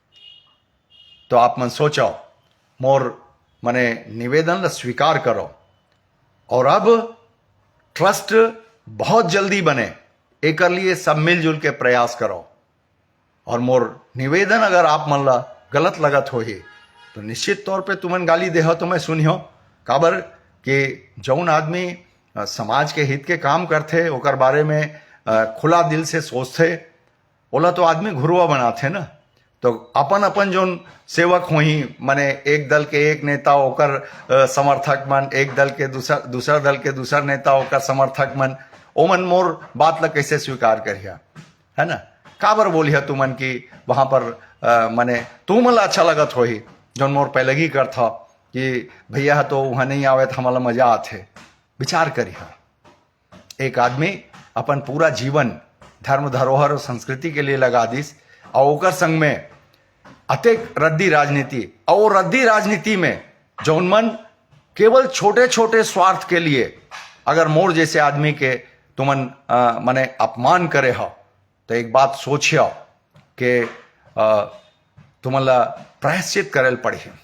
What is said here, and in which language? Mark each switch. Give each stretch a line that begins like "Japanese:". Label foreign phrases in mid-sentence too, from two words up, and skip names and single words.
Chhattisgarhi: तो आप मन सोचो, मोर मने निवेदन स्वीकार करो और अब ट्रस्ट बहुत जल्दी बने, एक लिए सब मिलजुल के प्रयास करो। और मोर निवेदन अगर आप मन ला गलत लगत हो ही तो निश्चित तौर पे तुमन गाली देहो तो मैं सुनियो, काबर कि जौन आदमी समाज के हित के काम करते ओकर बारे में खुला दिल से सोचते, ओला तो आदमी घुरुआ बनाते ना। तो अपन अपन जौन सेवक होही माने एक दल के एक नेता ओकर समर्थक मन, एक दल के दूसर दल के दूसर नेता ओकर समर्थक मन, ओमन मोर बात ला कैसे स्वीकार करिया, है ना। काबर बोलिया तुमन की वहां पर माने तुमन ला अच्छा लगत होही जौन मोर पहले ही करता कि भैया तो वहां नहीं आवे तो हमारा मजा आते। विचार करिए, एक आदमी अपन पूरा जीवन धर्म धरोहर और संस्कृति के लिए लगा दिस और ओकर संग में अतेक रद्दी राजनीति, और रद्दी राजनीति में जौन मन केवल छोटे छोटे स्वार्थ के लिए अगर मोर जैसे आदमी के तुमन माने अपमान करे हो तो एक बात सोचियो कि तुमन ला प्रायश्चित करेल पड़ी।